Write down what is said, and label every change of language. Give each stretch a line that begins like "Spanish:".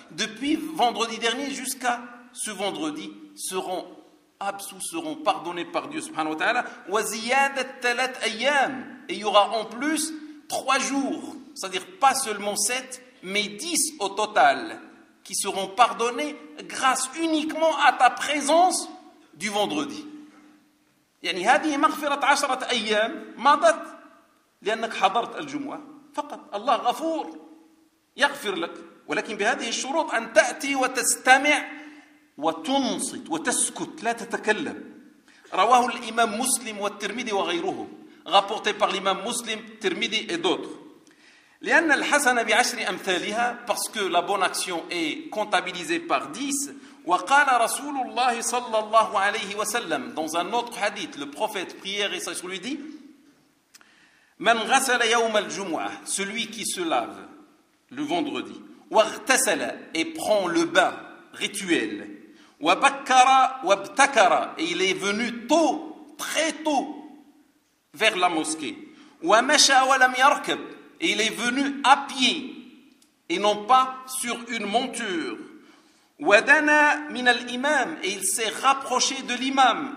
French: Depuis vendredi dernier jusqu'à ce vendredi seront absous, seront pardonnés par Dieu subhanahu wa ta'ala,
Arabic: وزيادة ثلاث أيام,
French: et il y aura en plus trois jours, c'est-à-dire pas seulement sept mais dix au total qui seront pardonnés grâce uniquement à ta présence du vendredi.
Arabic: يعني هذه مغفرة عشرة أيام مضت لأنك حضرت الجمعة فقط, الله غفور يغفر لك, ولكن بهذه الشروط أن تأتي وتستمع وتنصت وتسكت لا تتكلم. رواه الإمام مسلم والترمذي وغيره,
French: rapporté par l'imam مسلم, ترمذي et d'autres.
Arabic: لأن الحسنة بعشر أمثالها,
French: parce que la bonne action est comptabilisée par 10.
Arabic: وقال رسول الله صلى الله عليه وسلم,
French: dans un autre hadith, le prophète prière et sage lui dit,
Arabic: من غسل يوم الجمعة,
French: celui qui se lave le vendredi,
Arabic: واغتسل,
French: et prend le bain rituel,
Arabic: وبكر وابتكر,
French: et il est venu tôt, très tôt, vers la mosquée,
Arabic: ومشى ولم يركب,
French: et il est venu à pied et non pas sur une monture,
Arabic: ودنا من الإمام,
French: et il s'est rapproché de l'imam.